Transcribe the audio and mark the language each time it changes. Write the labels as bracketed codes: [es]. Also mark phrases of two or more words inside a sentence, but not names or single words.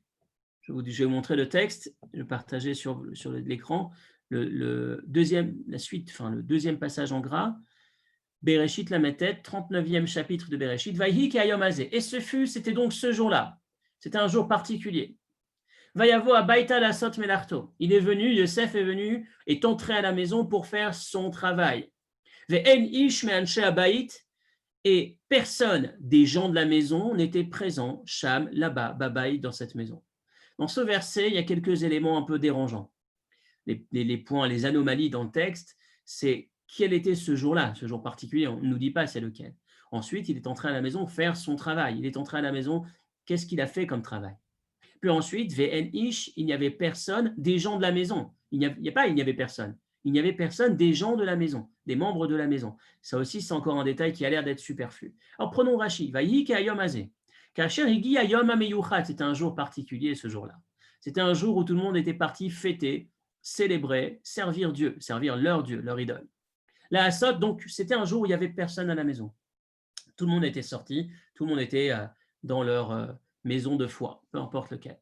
[fr] Je vais vous montrer le texte, je vais partager sur l'écran le deuxième passage en gras. Bereshit la Metet, 39e chapitre de Bereshit, [he] ויהי כהיום הזה. [fr] Et c'était donc ce jour-là. C'était un jour particulier. [he] ויבא הביתה לעשות מלאכתו. [fr] Yosef est venu, est entré à la maison pour faire son travail. [he] ואין איש מאנשי הבית. [fr] Et personne des gens de la maison n'était présent, Sham, là-bas, Babaï, dans cette maison. Dans ce verset, il y a quelques éléments un peu dérangeants. Les points, les anomalies dans le texte, c'est quel était ce jour-là, ce jour particulier, on ne nous dit pas c'est lequel. Ensuite, il est entré à la maison faire son travail. Il est entré à la maison, qu'est-ce qu'il a fait comme travail? Puis ensuite, VN Ish, il n'y avait personne des gens de la maison. Il n'y avait personne. Il n'y avait personne des gens de la maison, des membres de la maison. Ça aussi, c'est encore un détail qui a l'air d'être superflu. Alors prenons Rashi. [he] ויהי כהיום הזה. כאשר הגיע היום המיוחד. [fr] C'était un jour particulier ce jour-là. C'était un jour où tout le monde était parti fêter, célébrer, servir Dieu, servir leur Dieu, leur idole. La Hassot, donc, c'était un jour où il n'y avait personne à la maison. Tout le monde était sorti, tout le monde était dans leur maison de foi, peu importe lequel.